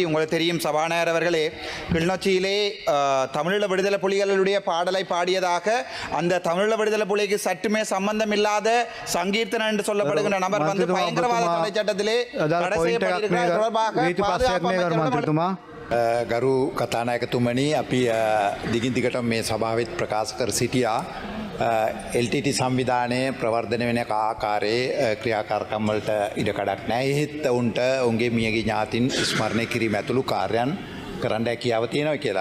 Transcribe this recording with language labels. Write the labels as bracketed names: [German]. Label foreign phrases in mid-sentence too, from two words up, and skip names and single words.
[Tamil] உங்களுக்கு தெரியும் சபாநாயகர் அவர்களே, கிளிநொச்சியிலே தமிழீழ விடுதலை புலிகளுடைய பாடலை பாடியதாக அந்த தமிழீழ விடுதலை புலிக்கு சற்றுமே சம்பந்தம் இல்லாத சங்கீர்த்தன என்று சொல்லப்படுகின்ற நபர் வந்து பயங்கரவாத தடை சட்டத்திலே தடை செய்யப்பட்டிருக்கிறார். தொடர்பாக [Sinhala] ගරු කතානායකතුමනි, අපි දිගින් දිගටම මේ සභාවෙත් ප්‍රකාශ කර සිටියා. LTT සංවිධානය ප්‍රවර්ධනය වෙන ආකාරයේ ක්‍රියාකාරකම් වලට ඉඩ කඩක් නැහැ. එහෙත් උන්ට උන්ගේ මියගිය ඥාතීන් ස්මරණය කිරීම ඇතුළු කාර්යයන් කරන්න හැකියාව තියෙනවා කියලා.